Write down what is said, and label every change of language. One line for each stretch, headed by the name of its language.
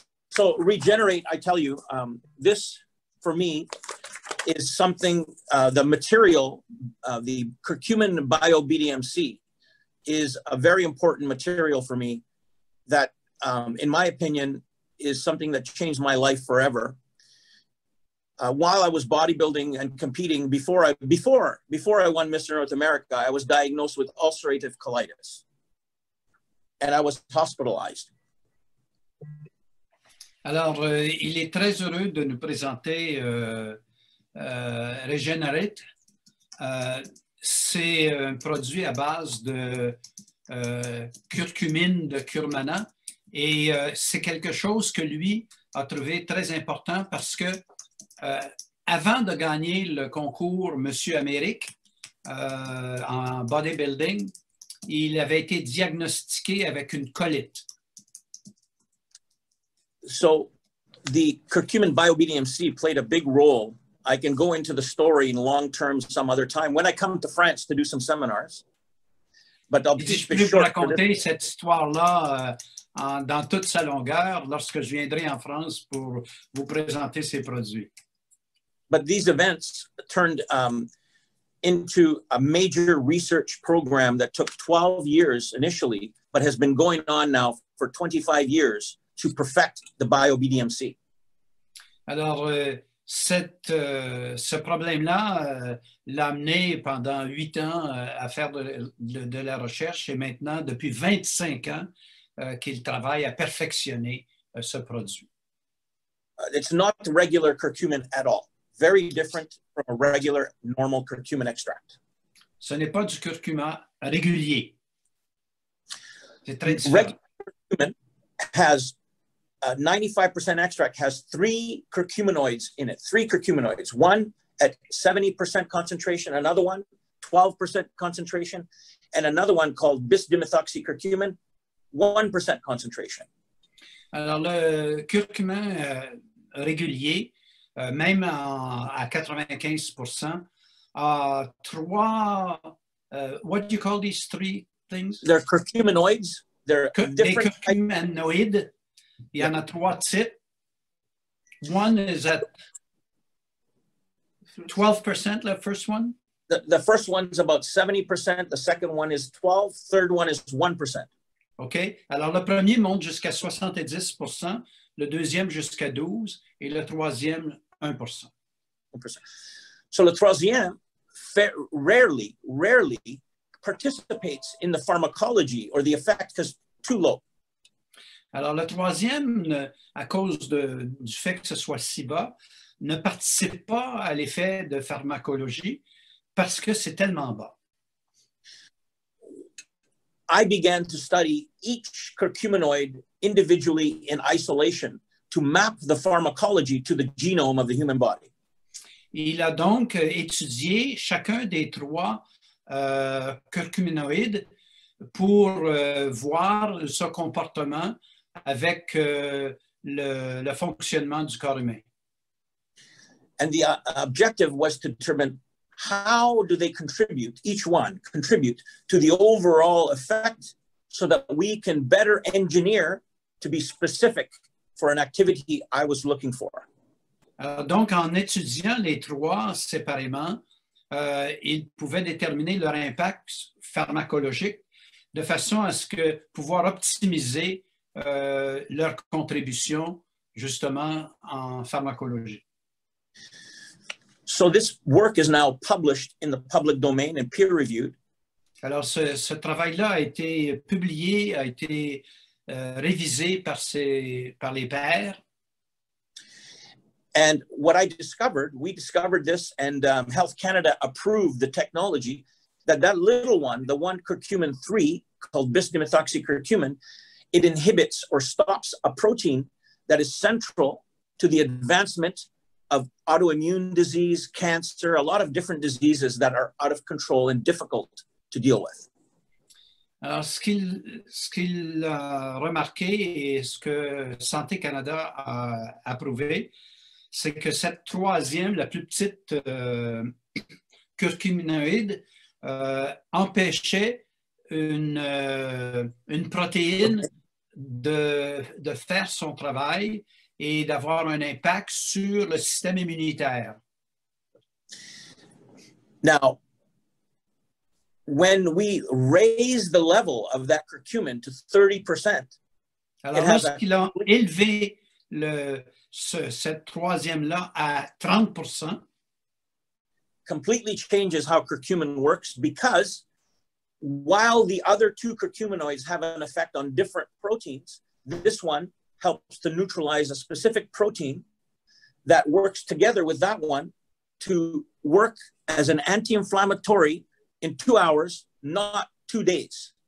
English: So Regener8, I tell you, this for me is something, the material, the curcumin bio-BDMC is a very important material for me that, in my opinion, is something that changed my life forever. While I was bodybuilding and competing, before I won Mr. North America, I was diagnosed with ulcerative colitis, and I was hospitalized.
French: Alors, il est très heureux de nous présenter Regener8. C'est un produit à base de curcumine de curcumana et c'est quelque chose que lui a trouvé très important parce que avant de gagner le concours Monsieur Amérique en bodybuilding, il avait été diagnostiqué avec une colite.
English: So the curcumin bio-BDMC played a big role. I can go into the story in long term some other time when I come to France to do some seminars. But I'll
French: je peux vous raconter cette histoire-là dans toute sa longueur lorsque je viendrai en France pour vous présenter ces produits.
English: But these events turned into a major research program that took 12 years initially, but has been going on now for 25 years to perfect the bio-BDMC.
French: Alors, ce problème-là l'a amené pendant 8 ans à faire de la recherche et maintenant, depuis 25 ans, qu'il travaille à perfectionner ce produit.
English: It's not regular curcumin at all. Very different from a regular, normal curcumin extract.
French: Ce n'est pas du curcuma régulier. C'est très différent.
English: Regular curcumin has 95% extract has 3 curcuminoids in it. 3 curcuminoids. One at 70% concentration, another one 12% concentration, and another one called bis-dimethoxycurcumin, 1% concentration.
French: Alors le curcumin régulier, même à 95%, a 3.
English: What do you call these 3 things? They're curcuminoids. They're different.
French: Curcuminoids. Il y en a 3 types.
English: One is at 12%, the first one? The first one is about 70%, the second one is 12%, third one is 1%. OK.
French: Alors, le premier monte jusqu'à 70%, le deuxième jusqu'à 12% et le troisième 1%.
English: So
French: le troisième
English: rarely participates in the pharmacology or the effect because too low.
French: Alors, le troisième, à cause du fait que ce soit si bas, ne participe pas à l'effet de pharmacologie parce que c'est tellement bas.
English: I began to study each curcuminoid individually in isolation to map the pharmacology to the genome of the human body.
French: Il a donc étudié chacun des trois curcuminoïdes pour voir ce comportement avec le fonctionnement du corps humain.
English: And the objective was to determine how do they contribute, each one contribute to the overall effect so that we can better engineer to be specific for an activity I was looking for.
French: Donc, en étudiant les trois séparément, ils pouvaient déterminer leur impact pharmacologique de façon à ce que pouvoir optimiser leur contribution justement en pharmacologie.
English: So this work is now published in the public domain and peer-reviewed.
French: Alors, ce travail-là a été publié, a été révisé par les pairs.
English: And what we discovered this, and Health Canada approved the technology, that little one, the one curcumin 3, called bis-dimethoxycurcumin, it inhibits or stops a protein that is central to the advancement of autoimmune disease, cancer, a lot of different diseases that are out of control and difficult to deal with.
French: Alors, ce qu'il a remarqué et ce que Santé Canada a approuvé, c'est que cette troisième, la plus petite curcuminoïde, empêchait une protéine de faire son travail et d'avoir un impact sur le système immunitaire.
English: Now, when we raise the level of that curcumin to 30%,
French: alors lorsqu'il a élevé cette troisième-là à 30%,
English: completely changes how curcumin works, because while the other two curcuminoids have an effect on different proteins, this one helps to neutralize a specific protein that works together with that one to work as an anti-inflammatory in 2 hours, not 2 days.